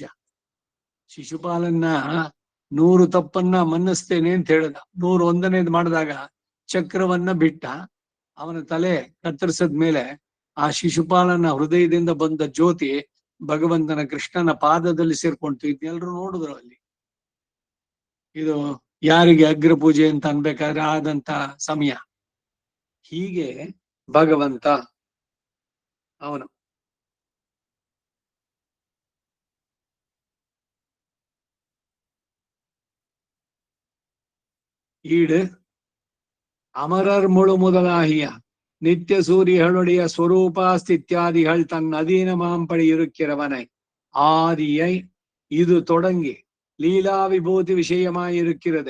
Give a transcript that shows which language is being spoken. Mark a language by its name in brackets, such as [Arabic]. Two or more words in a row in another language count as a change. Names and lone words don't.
[Kannada] ಶಿಶುಪಾಲನ್ನ 100 ತಪ್ಪನ್ನ ಮನ್ನಿಸ್ತೇನೆ ಅಂತ ಹೇಳ್ದ, 101ನೇದು ಮಾಡಿದಾಗ ಚಕ್ರವನ್ನ ಬಿಟ್ಟ, ಅವನ ತಲೆ ಕತ್ತರಿಸದ್ಮೇಲೆ ಆ ಶಿಶುಪಾಲನ ಹೃದಯದಿಂದ ಬಂದ ಜ್ಯೋತಿ ಭಗವಂತನ ಕೃಷ್ಣನ ಪಾದದಲ್ಲಿ ಸೇರ್ಕೊಂತು. ಇದನ್ನೆಲ್ಲರೂ ನೋಡಿದ್ರು ಅಲ್ಲಿ. ಇದು ಯಾರಿಗೆ ಅಗ್ರ ಪೂಜೆ ಅಂತ ಅನ್ಬೇಕಾದ್ರೆ ಆದಂತ ಸಮಯ. ಹೀಗೆ ಭಗವಂತ ಅವನು [Tamil] ஈடு அமரர் முழு முதலாகிய நித்திய சூரியர்களுடைய ஸ்வரூபாஸ்தித்யாதிகள் தன் அதீனமாம்படி இருக்கிறவனை ஆதியை இது தொடங்கி லீலா விபூதி விஷயமாயிருக்கிறது.